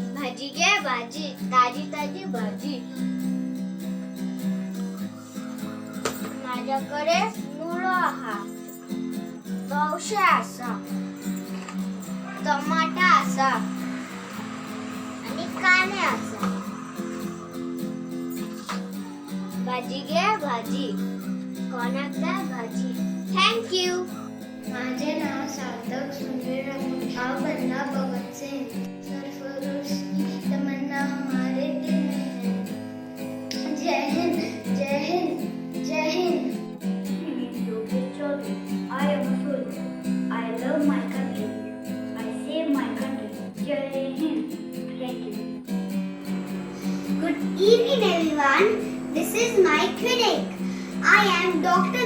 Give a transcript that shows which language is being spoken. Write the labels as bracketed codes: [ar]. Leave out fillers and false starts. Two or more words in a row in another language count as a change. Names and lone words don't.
[kok] भाजी घे भाजी, ताजी ताजी भाजी. माझ्याकडे मुळो आहा, गवशे आसा, टमाटा आसा आणि काने आसा. भाजी घे भाजी, कोणाक जाय भाजी. थँक्यू. [mr] माझे नाव सार्थक सुनील राहुल. [kok] हांव बन्ना भगत सिंग. [hi] सरफरोश की तमन्ना हमारे दिल में है. जय हिंद जय हिंद जय हिंद. [en] I am a soldier. I love my country. I save my country. [hi] जय हिंद. [en] Thank you. Good evening everyone. This is my clinic. I am Dr.